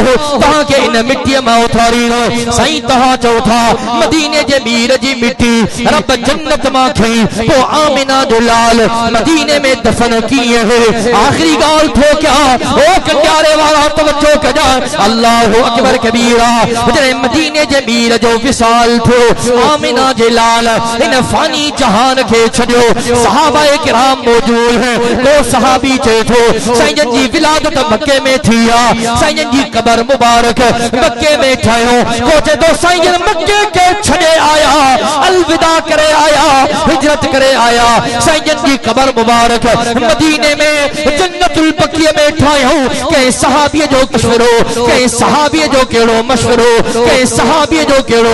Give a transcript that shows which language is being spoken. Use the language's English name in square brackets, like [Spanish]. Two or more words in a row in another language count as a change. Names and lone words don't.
[Sindhi] तव्हांखे इन मिट्टीअ मां उथारींदो साईं तव्हां चओ था मदीने जे मीर जी मिट्टी रब जन्नत मां खई पोइ आमिना जो लाल मदीने में दफन कीअं है आखिरी ॻाल्हि थो कयां ओ कंडियारे वारा तवज्जो कजा [Arabic] الله أكبر كبيرا [Sindhi] जॾहिं मदीने जे मीर जो विसाल थियो आमिना जे लाल इन फानी जहान खे छॾियो सहाबाए किराम मौजूद हैं को सहाबी चए थो साईं जन जी विलादत मक्के में थी आहे साईं जन जी कबर मुबारक मक्के में ठहियो को चए थो साईं जन मक्के के छॾे आया अलविदा करे आया हिजरत करे आया साईं जन जी कबर मुबारक मदीने में जन्नतुल बक़ीअ में ठाहियो कंहिं सहाबीअ जो मशवरो कंहिं सहाबीअ जो कहिड़ो मशवरो कंहिं सहाबीअ जो कहिड़ो